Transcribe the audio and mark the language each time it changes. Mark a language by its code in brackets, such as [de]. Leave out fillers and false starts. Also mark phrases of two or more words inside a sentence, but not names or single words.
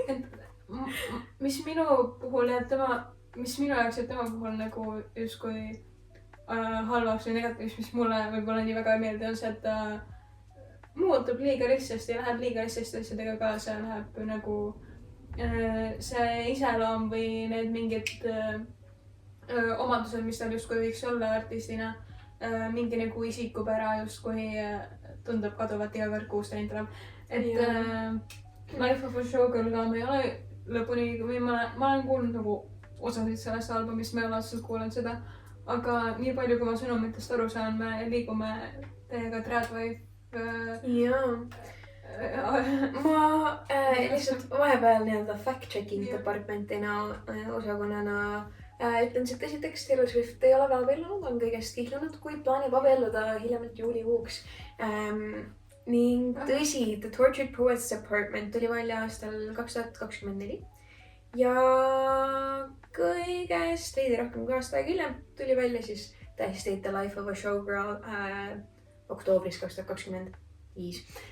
[et] Mis minu puhul jääb mis minu jaoks jääb tema puhul nagu justkui halvaks või negatiivs, mis mulle võib-olla nii väga ei meeldi, on see, et ta muutub liiga lihtsasti ja läheb liiga lihtsasti asjadega kaasa, läheb nagu see iseloom või need mingid omadused, mis tal justkui võiks olla artistina, mingi nagu isikupära justkui tundub kaduvat iga kord, kuus trend tuleb. Et Life of a Showgirl ka ma ei ole lõpuni, või ma olen kuulnud nagu osasid sellest albumist, ma ei ole otseselt kuulanud seda, aga nii palju, kui ma sõnumitest aru saan, me liigume teiega Tradwife. Jaa. Ma lihtsalt vahepeal nii-öelda [en] fact-checking departmentina [et] osakonnana ütlen siit esiteks, Taylor Swift ei ole veel abiellunud, on kõigest kihlunud, kuid plaanib abielluda hiljemalt juulikuuks. Ning tõsi, The Tortured Poets Department tuli välja aastal 2024 ja kõigest veidi rohkem kui aasta aega hiljem tuli välja siis tähistas The Life of a Showgirl oktoobris 2025.